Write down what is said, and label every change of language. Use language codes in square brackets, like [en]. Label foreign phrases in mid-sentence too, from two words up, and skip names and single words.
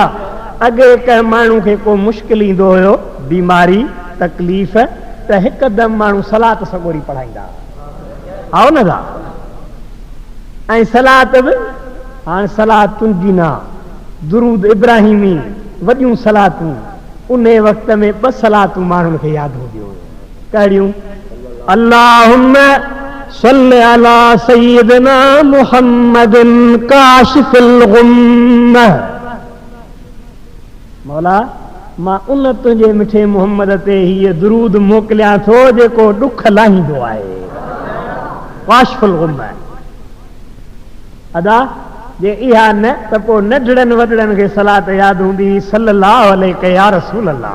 [sd] अॻे कंहिं माण्हू खे को मुश्किल ईंदो हुयो, बीमारी तकलीफ़, त हिकदमि माण्हू सलात सॻोरी पढ़ाईंदा आओ न दा। ऐं सलात बि हाणे सलात तुंहिंजी न, दुरूद इब्राहिमी वॾियूं सलातूं, उन वक़्त में 2 सलातूं माण्हुनि खे यादि हूंदियूं हुयूं। कहिड़ियूं? [ar] اللهم صل على سيدنا محمد كاشف الغم. [sd] मौला मां उन तुंहिंजे मिठे मुहम्मद ते हीअ दुरूद मोकिलियां थो जेको ॾुख लाहींदो आहे। [ar] كاشف الغم. [sd] अदा जे इहा न त पोइ नंढड़नि वॾड़नि खे सलात यादि हूंदी [ar] صلى الله عليه يا رسول الله.